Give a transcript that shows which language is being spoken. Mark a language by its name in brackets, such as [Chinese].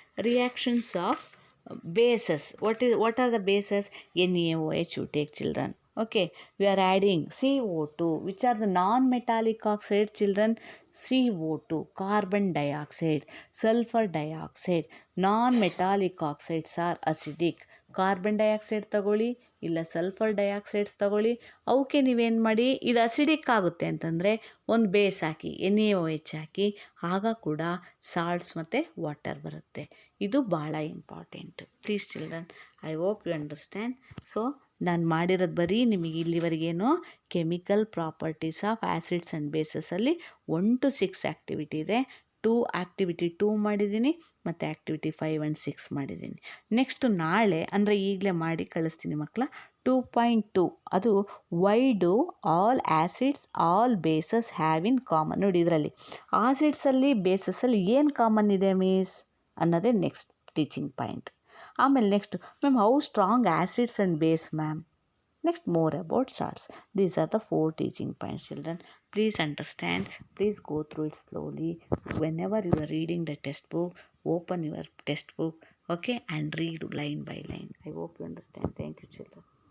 [English] Reactions of bases. What are the bases? NaOH you take, children. Okay, we are adding CO2. Which are the non-metallic oxides, children? CO2, carbon dioxide, sulfur dioxide. Non-metallic oxides are acidic. [Kannada] Carbon dioxide ತಗೊಳ್ಳಿ, ಇಲ್ಲ sulphur ಡೈಆಕ್ಸೈಡ್ಸ್ ತಗೊಳ್ಳಿ. ಅವಕ್ಕೆ ನೀವೇನು ಮಾಡಿ, ಇದು acidic ಆಗುತ್ತೆ ಅಂತಂದರೆ ಒಂದು ಬೇಸ್ ಹಾಕಿ, NaOH ಹಾಕಿ, ಆಗ ಕೂಡ ಸಾಲ್ಟ್ಸ್ ಮತ್ತು ವಾಟರ್ ಬರುತ್ತೆ. ಇದು ಭಾಳ important. [English] Please children, I hope you understand. [Kannada] So ನಾನು ಮಾಡಿರೋದು ಬರೀ ನಿಮಗೆ ಇಲ್ಲಿವರೆಗೇನು chemical properties of acids and ಬೇಸಸಲ್ಲಿ 1 to 6 activity ಇದೆ. ಆ್ಯಕ್ಟಿವಿಟಿ 2 ಮಾಡಿದ್ದೀನಿ, ಮತ್ತು ಆ್ಯಕ್ಟಿವಿಟಿ 5 and 6 ಮಾಡಿದ್ದೀನಿ. ನೆಕ್ಸ್ಟು ನಾಳೆ ಅಂದರೆ ಈಗಲೇ ಮಾಡಿ ಕಳಿಸ್ತೀನಿ ಮಕ್ಕಳ. 2.2 ಅದು [English] Why do all acids all bases have in common. [Kannada] ನೋಡಿ ಇದರಲ್ಲಿ ಆಸಿಡ್ಸಲ್ಲಿ ಬೇಸಸಲ್ಲಿ ಏನು ಕಾಮನ್ ಇದೆ ಮೀಸ್ ಅನ್ನೋದೇ ನೆಕ್ಸ್ಟ್ ಟೀಚಿಂಗ್ ಪಾಯಿಂಟ್. ಆಮೇಲೆ [English] Next, ma'am how strong acids and base ma'am. Next, more about charts. These are the 4 teaching points, children. Please understand. Please go through it slowly. Whenever you are reading the textbook, open your textbook, okay, and read line by line. I hope you understand. Thank you, children.